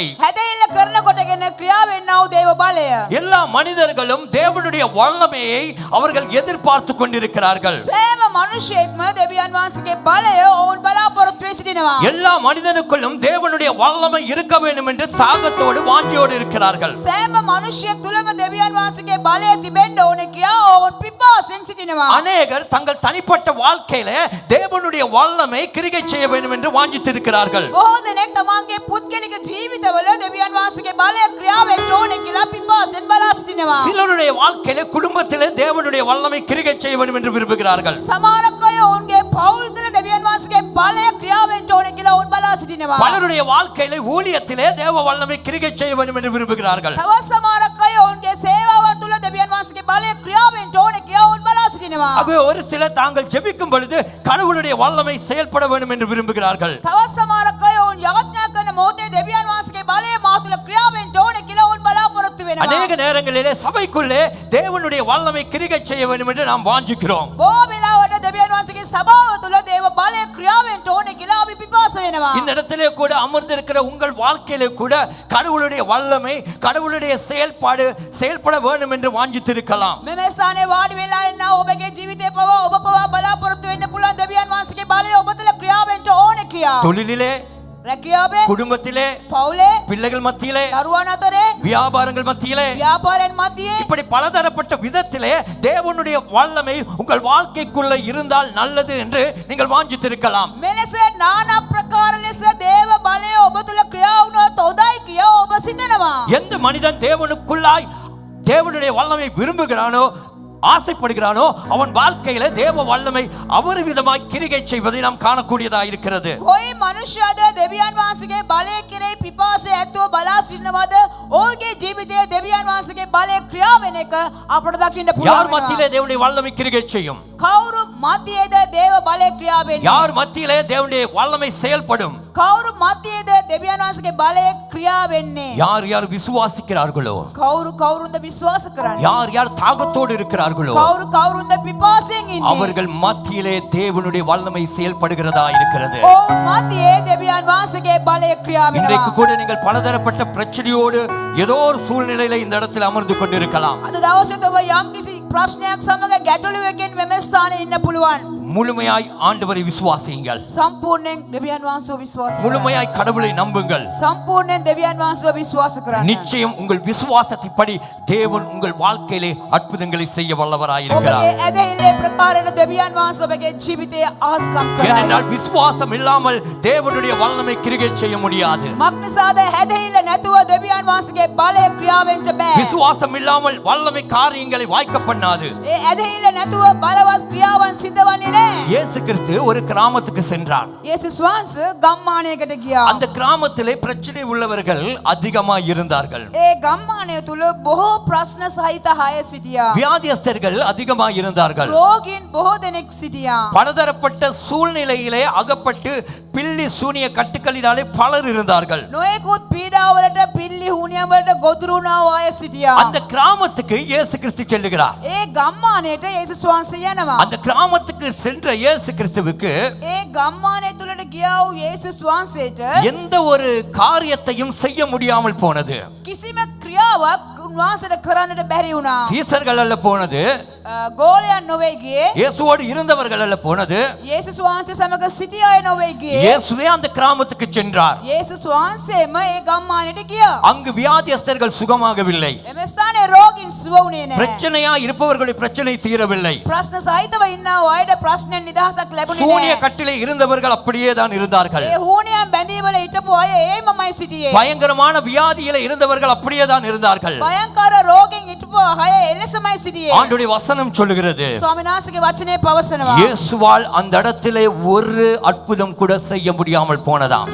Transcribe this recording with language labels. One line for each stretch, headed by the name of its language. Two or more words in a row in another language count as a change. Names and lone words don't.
Sinhala: හැදෙන්න කරනකොටගෙන ක්‍රියාවෙන්නව දේව බලය.
Tamil: எல்லா மனிதர்களும் தேவனுடைய வல்லமையை அவர்கள் எதிர்பார்த்து கொண்டிருக்கிறார்கள்.
Sinhala: සෑම මිනිසෙක්ම දෙවියන් වහන්සේගේ බලය ඔවුන් බලාපොරොත්තු වෙ සිටිනවා.
Tamil: எல்லா மனிதனுக்குள்ளும் தேவனுடைய வல்லமை இருக்க வேண்டும் என்று தாகத்தோடு வாஞ்சையோடு இருக்கிறார்கள்.
Sinhala: සෑම මිනිසෙක් තුළම දෙවියන් වහන්සේගේ බලය තිබෙන්න ඕනේ කියා ඔවුන් පිපාසෙන් සිටිනවා.
Tamil: அநேகர் தங்கள் தனிப்பட்ட வாழ்க்கையில தேவனுடைய வல்லமை கிரியை செய்ய வேண்டும் என்று வாஞ்சித்திருக்கிறார்கள்.
Sinhala: බොහෝ දෙනෙක් තමන්ගේ පුද්ගලික ජීවිතවල දෙවියන් වහන්සේගේ බලය ක්‍රියාවෙන්න ඕනේ කියලා පිපාසෙන් බලා සිටිනවා.
Tamil: சிலருடைய வாழ்க்கையில குடும்பத்திலே தேவனுடைய வல்லமை கிரியை செய்ய வேண்டும் என்று விரும்புகிறார்கள்.
Sinhala: සමහරක් අය ඔවුන්ගේ පවුල් තුළ දෙවියන් වහන්සේගේ බලය ක්‍රියාවෙන්න ඕනේ කියලා ඔවුන් බලා සිටිනවා.
Tamil: பலருடைய வாழ்க்கையில ஊழியத்திலே தேவ வல்லமை கிரியை செய்ய வேண்டும் என்று விரும்புகிறார்கள்.
Sinhala: තවත් සමහරක් අය ඔවුන්ගේ සේවාවන් තුළ දෙවියන් වහන්සේගේ බලය ක්‍රියාවෙන්න ඕනේ කියලා ඔවුන් බලා සිටිනවා.
Tamil: ஆகவே ஒரு சிலர் தாங்கள் ஜெபிக்கும் பொழுது கடவுளுடைய வல்லமை செயல்பட வேண்டும் என்று விரும்புகிறார்கள்.
Sinhala: තවත් සමහරක් අය ඔවුන් යාඥා කරන මොහොතේ දෙවියන් වහන්සේගේ බලය මා තුළ ක්‍රියාවෙන්න ඕනේ කියලා ඔවුන් බලාපොරොත්තු වෙනවා.
Tamil: அநேக நேரங்களிலே சபைக்குள்ளே தேவனுடைய வல்லமை கிரியை செய்ய வேண்டும் என்று நாம் வாஞ்சிக்கிறோம்.
Sinhala: බොහෝ වෙලාවට දෙවියන් වහන්සේගේ සභාව තුළ දේව බලය ක්‍රියාවෙන්න ඕනේ කියලා අපි පිපාස වෙනවා.
Tamil: இந்த இடத்திலே கூட அமர்ந்திருக்கிற உங்கள் வாழ்க்கையிலே கூட கடவுளுடைய வல்லமை கடவுளுடைய செயல்பாடு செயல்பட வேண்டும் என்று வாஞ்சித்திருக்கலாம்.
Sinhala: මෙම ස්ථානයේ වාඩි වෙලා ඉන්න ඔබගේ ජීවිතේ පවා ඔබ පවා බලාපොරොත්තු වෙන්න පුළුවන් දෙවියන් වහන්සේගේ බලය ඔබ තුළ ක්‍රියාවෙන්න ඕනේ කියා.
Tamil: தொழிலிலே,
Sinhala: රැකියාවේ,
Tamil: குடும்பத்திலே,
Sinhala: පවුලේ,
Tamil: பிள்ளைகள் மத்தியிலே,
Sinhala: දරුවන් අතරේ,
Tamil: வியாபாரங்கள் மத்தியிலே,
Sinhala: ව්‍යාපාරයන් මැදියේ
Tamil: இப்படி பலதரப்பட்ட விதத்திலே தேவனுடைய வல்லமை உங்கள் வாழ்க்கைக்குள்ள இருந்தால் நல்லது என்று நீங்கள் வாஞ்சித்திருக்கலாம்.
Sinhala: මෙලෙස নানা ප්‍රකාර ලෙස දේව බලය ඔබ තුළ ක්‍රියා වුණොත් හොඳයි කියා ඔබ සිතනවා.
Tamil: எந்த மனிதன் தேவனுக்குள்ளாய் தேவனுடைய வல்லமை விரும்புகிறானோ ஆசைப்படுகிறானோ அவன் வாழ்க்கையில தேவ வல்லமை அவர் விதமாய் கிரியை செய்வதை நாம் காணக்கூடியதா இருக்கிறது.
Sinhala: කොයි මනුෂ්‍යද දෙවියන් වහන්සේගේ බලය කෙරෙහි පිපාසය ඇතුව බලා සිටිනවද ඔහුගේ ජීවිතයේ දෙවියන් වහන්සේගේ බලය ක්‍රියා වෙන එක අපට දකින්න පුළුවන්.
Tamil: யார் மத்தியிலே தேவனுடைய வல்லமை கிரியை செய்யும்?
Sinhala: කවුරු මැදියේද දේව බලය ක්‍රියා වෙන්නේ?
Tamil: யார் மத்தியிலே தேவனுடைய வல்லமை செயல்படும்?
Sinhala: කවුරු මැදියේද දෙවියන් වහන්සේගේ බලය ක්‍රියා වෙන්නේ?
Tamil: யார் யார் விசுவாசிக்கிறார்களோ,
Sinhala: කවුරුන්ද විශ්වාස කරන්නේ?
Tamil: யார் யார் தாகத்தோடு இருக்கிறார்களோ
Sinhala: කවුරුන්ද පිපාසයෙන් ඉන්නේ?
Tamil: அவர்கள் மத்தியிலே தேவனுடைய வல்லமை செயல்படுகிறதா இருக்கிறது.
Sinhala: ඔවුන් මැදියේ දෙවියන් වහන්සේගේ බලය ක්‍රියා
Tamil: இன்றைக்கு
Sinhala: වෙනවා.
Tamil: கூட நீங்கள் பலதரப்பட்ட பிரச்சனையோடு ஏதோ ஒரு சூழ்நிலையில இந்த இடத்தில் அமர்ந்து கொண்டிருக்கலாம்.
Sinhala: අද දවසේ ඔබ යම්කිසි ප්‍රශ්නයක් සමග ගැටලුවකින් මෙම ස්ථානයේ ඉන්න පුළුවන්.
Tamil: முழுமையாய் ஆண்டவரை விசுவாசியுங்கள்.
Sinhala: සම්පූර්ණයෙන් දෙවියන් වහන්සේව විශ්වාස කරන්න.
Tamil: முழுமையாய் கடவுளை நம்புங்கள்.
Sinhala: සම්පූර්ණයෙන් දෙවියන් වහන්සේව විශ්වාස කරන්න.
Tamil: நிச்சயம் உங்கள் விசுவாசத்தின்படி தேவன் உங்கள் வாழ்க்கையிலே அற்புதங்களை செய்ய வல்லவராய்
Sinhala: ඔබගේ
Tamil: இருக்கிறார்.
Sinhala: ඇදහිල්ලේ ප්‍රකාරයට දෙවියන් වහන්සේ ඔබගේ ජීවිතයේ ආස්කම් කරයි.
Tamil: ஏனென்றால் விசுவாசம் இல்லாமல் தேவனுடைய வல்லமை கிரியை செய்ய முடியாது.
Sinhala: මක්නිසාද ඇදහිල්ල නැතුව දෙවියන් වහන්සේගේ බලය ක්‍රියාවෙන්ට බෑ.
Tamil: விசுவாசம் இல்லாமல் வல்லமை காரியங்களை வாய்க்க பண்ணாது.
Sinhala: ඒ ඇදහිල්ල නැතුව බලවත් ක්‍රියාවන් සිදුවන්නේ නැහැ.
Tamil: இயேசு கிறிஸ்து ஒரு கிராமத்துக்கு சென்றார்.
Sinhala: යේසුස් වහන්සේ ගම්මානයකට ගියා.
Tamil: அந்த கிராமத்திலே பிரச்சனை உள்ளவர்கள் அதிகமாக இருந்தார்கள்.
Sinhala: ඒ ගම්මානය තුල බොහෝ ප්‍රශ්න සහිත අය සිටියා.
Tamil: வியாதியஸ்தர்கள் அதிகமாக இருந்தார்கள்.
Sinhala: රෝගීන් බොහෝ දෙනෙක් සිටියා.
Tamil: பலதரப்பட்ட சூழ்நிலையிலே அகப்பட்டு பில்லி சூனிய கட்டுக்களினாலே பலர் இருந்தார்கள்.
Sinhala: නොයෙකුත් පීඩාවලට පිල්ලි හුනියම් වලට ගොදුරු වුණා අය සිටියා.
Tamil: அந்த கிராமத்துக்கு இயேசு கிறிஸ்து செல்லுகிறார்.
Sinhala: ඒ ගම්මානයට යේසුස් වහන්සේ යනවා.
Tamil: அந்த கிராமத்துக்கு சென்ற இயேசு கிறிஸ்துவுக்கு
Sinhala: ඒ ගම්මානය තුලට ගියා වූ යේසුස් වහන්සේට
Tamil: எந்த ஒரு காரியத்தையும் செய்ய முடியாமல் போனது.
Sinhala: කිසිම ක්‍රියාවක් උන්වහන්සේට කරන්නට බැරි වුණා.
Tamil: சீசர்கள் அல்ல போனது,
Sinhala: ගෝලයන් නොවේ ගියේ.
Tamil: இயேசுவோடு இருந்தவர்கள் அல்ல போனது,
Sinhala: යේසුස් වහන්සේ සමග සිටි අය නොවේ ගියේ.
Tamil: இயேசுவே அந்த கிராமத்துக்கு சென்றார்.
Sinhala: යේසුස් වහන්සේම ඒ ගම්මානයට ගියා.
Tamil: அங்கு வியாதியஸ்தர்கள் சுகமாகவில்லை.
Sinhala: එම ස්ථානයේ රෝගීන් සුව වුණේ නැහැ.
Tamil: பிரச்சனையா இருப்பவர்களுடைய பிரச்சனை தீரவில்லை.
Sinhala: ප්‍රශ්න සහිතව ඉන්නා අයට ප්‍රශ්නෙන් නිදහසක් ලැබුණේ
Tamil: சூனிய
Sinhala: නැහැ.
Tamil: கட்டிலே இருந்தவர்கள் அப்படியே தான் இருந்தார்கள்.
Sinhala: ඒ හුනියම් බැඳීවල හිටපු අය ඒමමයි සිටියේ.
Tamil: பயங்கரமான வியாதியில இருந்தவர்கள் அப்படியே தான் இருந்தார்கள்.
Sinhala: භයංකාර රෝගෙන් හිටපු අය එලෙසමයි සිටියේ.
Tamil: ஆண்டவருடைய வசனம் சொல்லுகிறது,
Sinhala: ස්වාමීන් වහන්සේගේ වචනේ පවසනවා.
Tamil: இயேசுவால் அந்த இடத்திலே ஒரு அற்புதம் கூட செய்ய முடியாமல் போனதாம்.